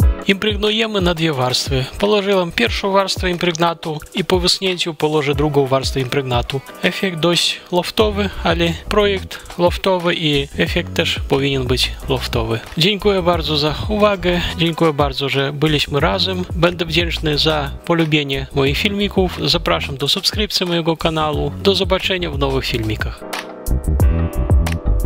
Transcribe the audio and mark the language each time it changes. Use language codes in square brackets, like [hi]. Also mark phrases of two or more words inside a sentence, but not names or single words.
[uk] Імпрэгнуємо на дві warstwy. Положимо першу warstwę імпрэгнату і по висняттю положу другу warstwę імпрэгнату. Ефект досить лофтовий, але проєкт лофтовий і ефект теж повинен бути лофтовий. [pl] Дякую bardzo za uwagę. Dziękuję bardzo, że byliśmy razem. Będę wdzięczny za polubienie moich filmików. Zapraszam do subskrypcji mojego kanału. Do zobaczenia w nowych filmikach.